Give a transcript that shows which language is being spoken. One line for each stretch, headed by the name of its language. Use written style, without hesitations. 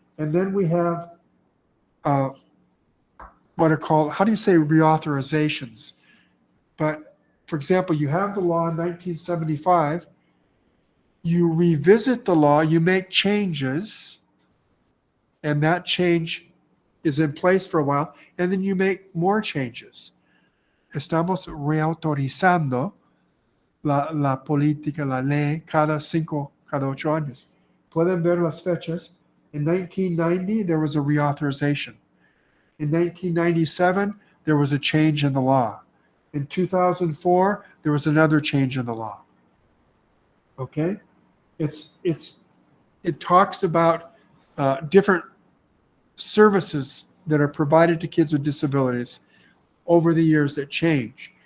English: And then we have what are called, how do you say reauthorizations? But for example, you have the law in 1975, you revisit the law, you make changes, and that change is in place for a while, and then you make more changes.
Spanish: Estamos reautorizando la política, la ley, cada 8 años. Pueden ver las fechas.
English: In 1990, there was a reauthorization. In 1997, there was a change in the law. In 2004, there was another change in the law. Okay? It talks about different services that are provided to kids with disabilities over the years that change.